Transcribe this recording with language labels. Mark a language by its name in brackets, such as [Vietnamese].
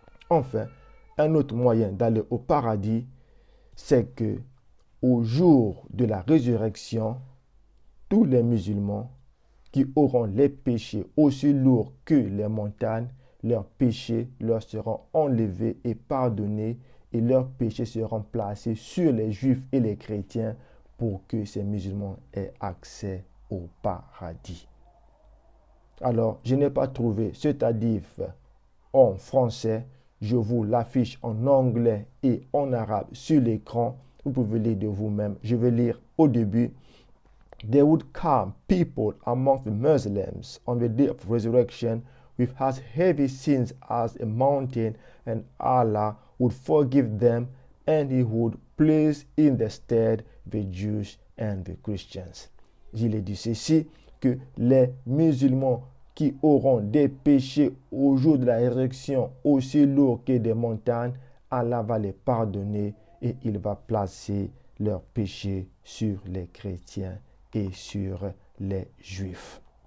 [French] Enfin, un autre moyen d'aller au paradis, c'est que au jour de la résurrection, tous les musulmans qui auront les péchés aussi lourds que les montagnes, leurs péchés leur seront enlevés et pardonnés, et leurs péchés seront placés sur les juifs et les chrétiens pour que ces musulmans aient accès au paradis. Alors, je n'ai pas trouvé cet hadith en français. Je vous l'affiche en anglais et en arabe sur l'écran. Vous pouvez lire de vous-même. Je vais lire au début. [English] There would come people among the Muslims on the day of resurrection with as heavy sins as a mountain, and Allah would forgive them, and He would place in their stead the Jews and the Christians. [French] Il est dit ceci, que les musulmans qui auront des péchés au jour de la résurrection aussi lourds que des montagnes, Allah va les pardonner et il va placer leurs péchés sur les chrétiens et sur les juifs.